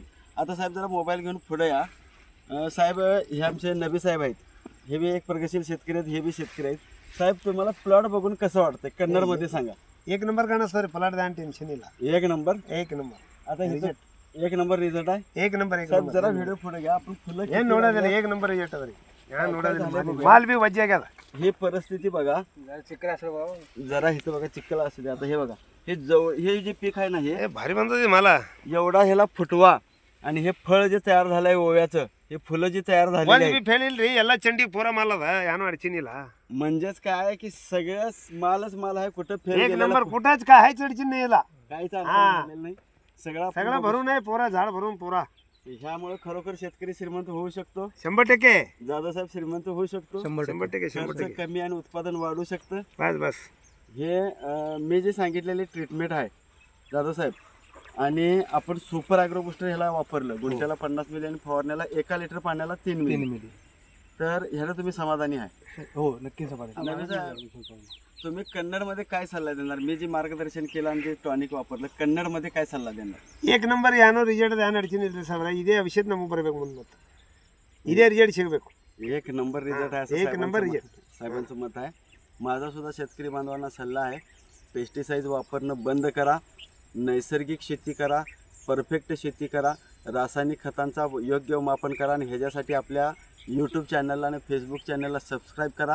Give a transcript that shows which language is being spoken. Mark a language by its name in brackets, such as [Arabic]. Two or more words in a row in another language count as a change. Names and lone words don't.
[Marathi] आता साहेब जरा मोबाईल घेऊन पुढे या. साहेब हे आमचे नबी साहेब आहेत, हे बी एक प्रगतशील शेतकरी आहेत, हे बी शेतकरी आहेत. साहेब तुम्हाला प्लॉट बघून कसं वाटतंय कन्नडमध्ये सांगा. एक नंबर का सर प्लॉट द्या टेन्शन ಇಲ್ಲ. एक नंबर. आता एक नंबर रिझल्ट आहे. एक नंबर साहेब जरा व्हिडिओ पुढे घ्या. आपण फुलं [Kannada] ಏನ್ ನೋಡೋದಿಲ್ಲ [Marathi] एक नंबर [Kannada] ರೇಟ್ ಅದ್ರಿ ಯಾನ್ ನೋಡೋದಿಲ್ಲ ಮಾಲ್ ಬಿ ವಜ್ಜೆ ಆಗ್ಯದ. [Marathi] ही परिस्थिती बघा ಚಿಕ್ಕರ असं बाबा जरा इथं बघा चिखल असू दे. आता हे बघा हे जवळ हे जे पीक आहे ना हे भारी बनतोय मला एवढा ह्याला फुटवा आणि हे फळ जे तयार झालंय ओव्याचं, हे फुलं जी तयार झालेली [Kannada] ಒಂದ್ [Marathi] आहेत, [Kannada] ಬಿ ಫೇಲ್ ಇಲ್ರಿ ಎಲ್ಲಾ ಚಂಡಿ ಪೂರ ಮಾಲ್ ಅದ ಯಾನು ಅಡಚಣಿ ಇಲ್ಲ. [Marathi] म्हणजेच काय की सगळं मालच माल आहे. कुठं फेल एक गेलेला नंबर कुठंच काय हायच अडचणी ಇಲ್ಲ. काहीच हा. अडचण झालेलं नाही. सगळा सगळं भरून आहे पुरा झाड भरून पुरा. ह्यामुळे खरोखर शेतकरी श्रीमंत होऊ शकतो. 100% दादासाहेब श्रीमंत होऊ शकतो. 100% खर्च कमी आणि उत्पादन वाढू शकतं. बस हे मी जे सांगितलेले ट्रीटमेंट आहे दादासाहेब, आणि आपण सुपर ॲग्रो बुस्टर ह्याला वापरलं. गुंठ्याला 50 मिली आणि फवारण्याला 1 लिटर पाण्याला 3 मिली. तर ह्याला तुम्ही समाधानी आहे. हो नक्की समाधान. नवीन साहेब, तुम्ही कन्नडमध्ये काय सल्ला देणार? मी जे मार्गदर्शन केलं आणि जे टॉनिक वापरलं, कन्नडमध्ये काय सल्ला देणार? [Kannada] 1 ನಂಬರ್ ಏನೋ ರಿಸಲ್ಟ್ ಏನು ಅಡಚಣೆ ಇಲ್ಲ ಸಾಹೇಬ್ರ. ಇದೇ ಔಷಧ ನಮಗೆ ಬರಬೇಕು ಮುಂದೆ, ಮತ್ತೆ ಇದೇ ರಿಸಲ್ಟ್ ಸಿಗಬೇಕು. [Marathi] एक नंबर रिझल्ट आहे असं एक नंबर साहेबांचं मत आहे. माझा सुद्धा शेतकरी बांधवांना सल्ला आहे, पेस्टिसाइड वापरणं बंद करा, नैसर्गिक शेती करा, परफेक्ट शेती करा, रासायनिक खतांचा योग्य मापन करा आणि ह्याच्यासाठी आपल्या यूट्यूब चॅनलला आणि फेसबुक चॅनलला सबस्क्राईब करा.